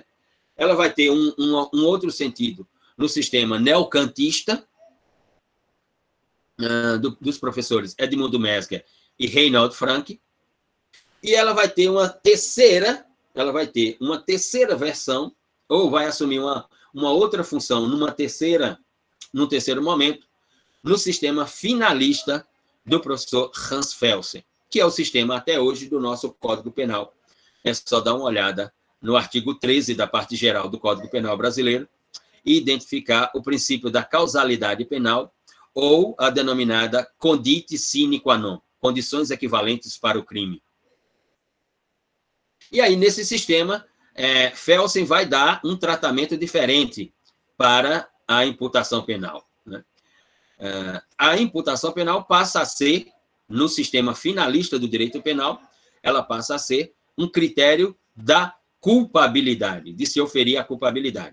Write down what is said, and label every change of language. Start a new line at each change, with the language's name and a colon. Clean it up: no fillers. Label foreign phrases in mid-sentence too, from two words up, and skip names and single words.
Portuguese: Ela vai ter um outro sentido no sistema neocantista, dos professores Edmundo Mesger e Reinhold Frank, e ela vai ter uma terceira versão, ou vai assumir uma outra função num terceiro momento, no sistema finalista do professor Hans Felsen, que é o sistema até hoje do nosso Código Penal. É só dar uma olhada no artigo 13 da parte geral do Código Penal brasileiro e identificar o princípio da causalidade penal, ou a denominada
Latin: condite sine qua non,
Portuguese: condições equivalentes para o crime. E aí, nesse sistema, Felsen vai dar um tratamento diferente para a imputação penal, né? A imputação penal passa a ser, no sistema finalista do direito penal, ela passa a ser um critério da culpabilidade, de se oferir a culpabilidade.